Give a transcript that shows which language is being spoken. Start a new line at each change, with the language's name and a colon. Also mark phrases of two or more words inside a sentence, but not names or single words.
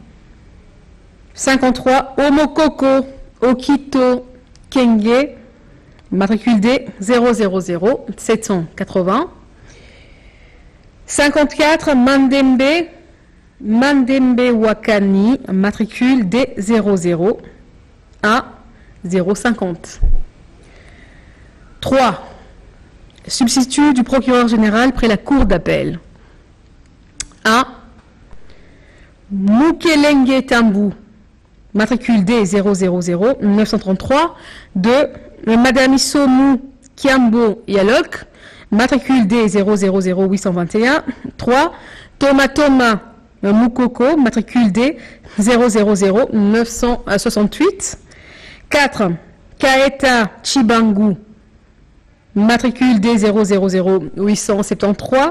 French: 53, Omokoko Okito Kenge, matricule D000 780. 54, Mandembe Wakani, matricule D00 050. 3. Substitut du procureur général près la cour d'appel. 1. Mukelenge Tambu, matricule D000 933. 2. Madame Isomu Kiambo Yalok, matricule D000 821. 3. Thomas Mukoko, matricule D000 968. 4. Kaeta Chibangu, matricule D000 873.